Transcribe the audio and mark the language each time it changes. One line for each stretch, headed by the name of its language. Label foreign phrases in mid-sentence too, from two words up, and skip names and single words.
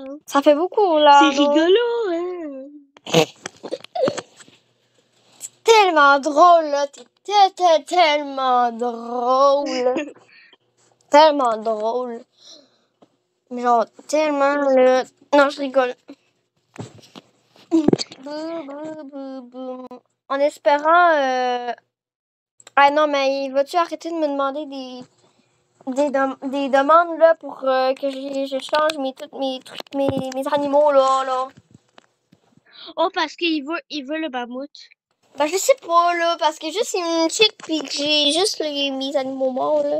French: Ça fait beaucoup, là. C'est non? rigolo, hein? Tellement drôle, là. T'es tellement drôle. Tellement drôle. Genre, tellement, là. Non, je rigole. Bou, bou, bou, bou. En espérant... Ah non, mais vas-tu arrêter de me demander des demandes, là, pour que je change tous mes trucs, mes animaux, là. Oh, parce qu'il veut le mammouth. Ben, je sais pas, là, parce que juste, il me check, puis que j'ai juste mes animaux morts, là.